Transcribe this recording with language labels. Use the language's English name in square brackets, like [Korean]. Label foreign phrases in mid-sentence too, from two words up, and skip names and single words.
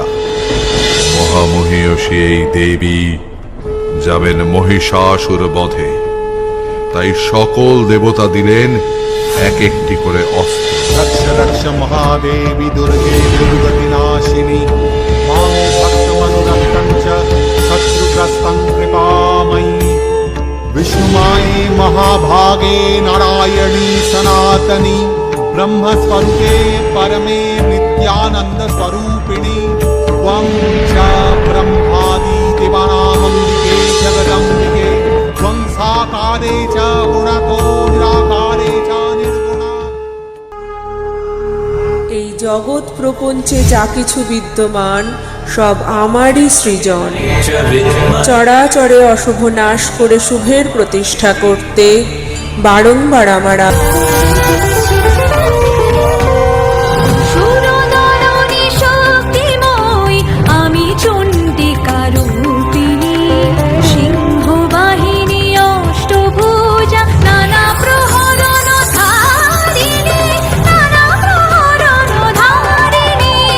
[Bangla] মহামহিষী এই দেবী যাবেন মহিষাসুর বধে, তাই সকল দেবতা দিলেন এক একটি করে অস্ত্র। [Sanskrit] রক্ষ রক্ষ মহাদেবী দুর্গে দুর্গতি নাশিনী, মাং ভক্তমনুরক্তং চ শত্রুগ্রস্तं কৃপাময়ী। विष्णुमाये महाभागे नारायणी सनातनी, ब्रह्मस्वरूपे परमे नित्यानंद स्वरूपिणी। त्वं च ब्रह्मादि देवानामम्बिके जगदम्बिके, त्वं साकारे च गुणतो निराकारे च निर्गुणा। [Bangla] এই জগৎ প্রপঞ্চে যা কিছু বিদ্যমান সব আমারই সৃজন। চরাচরে অশুভ নাশ করে শুভের প্রতিষ্ঠা করতে বারংবার আমার আমি চণ্ডিকা রূপিণী, সিংহ বাহিনী অষ্টভুজা, নানা প্রহরণ ধারিণী, নানা প্রহরণ ধারিণী।